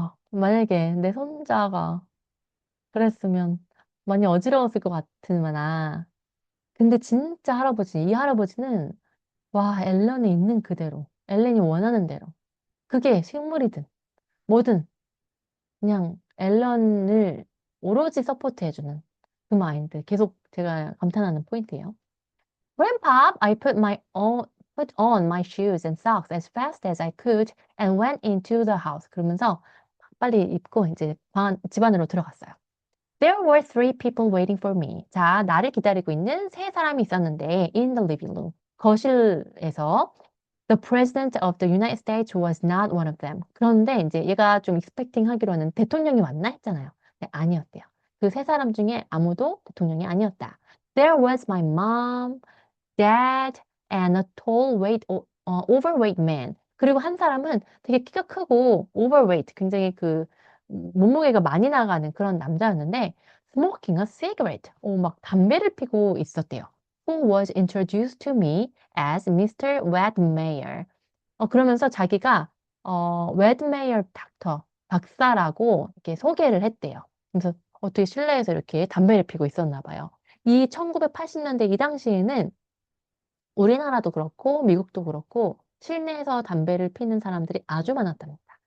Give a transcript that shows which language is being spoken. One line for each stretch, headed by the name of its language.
Korean: 만약에 내 손자가 그랬으면 많이 어지러웠을 것 같으나 근데 진짜 이 할아버지는 와, 앨런이 있는 그대로, 앨런이 원하는 대로. 그게 식물이든 뭐든 그냥 앨런을 오로지 서포트해주는 그 마인드. 계속 제가 감탄하는 포인트예요.
English: Grandpa, put on my shoes and socks as fast as I could and went into the house.
Korean: 그러면서 빨리 입고 이제 집 안으로 들어갔어요.
English: There were three people waiting for me.
Korean: 자, 나를 기다리고 있는 세 사람이 있었는데
English: in the living room.
Korean: 거실에서
English: The president of the United States was not one of them.
Korean: 그런데 이제 얘가 좀 expecting 하기로는 대통령이 왔나 했잖아요. 네, 아니었대요. 그 세 사람 중에 아무도 대통령이 아니었다.
English: There was my mom, dad, and a tall, overweight man.
Korean: 그리고 한 사람은 되게 키가 크고 overweight, 굉장히 그 몸무게가 많이 나가는 그런 남자였는데
English: smoking a cigarette,
Korean: 막 담배를 피고 있었대요.
English: Who was introduced to me as Mr. Wedmeyer.
Korean: 그러면서 자기가 Wedmeyer 닥터, 박사라고 이렇게 소개를 했대요. 그래서 어떻게 실내에서 이렇게 담배를 피고 있었나 봐요. 이 1980년대 이 당시에는 우리나라도 그렇고 미국도 그렇고 실내에서 담배를 피는 사람들이 아주 많았답니다.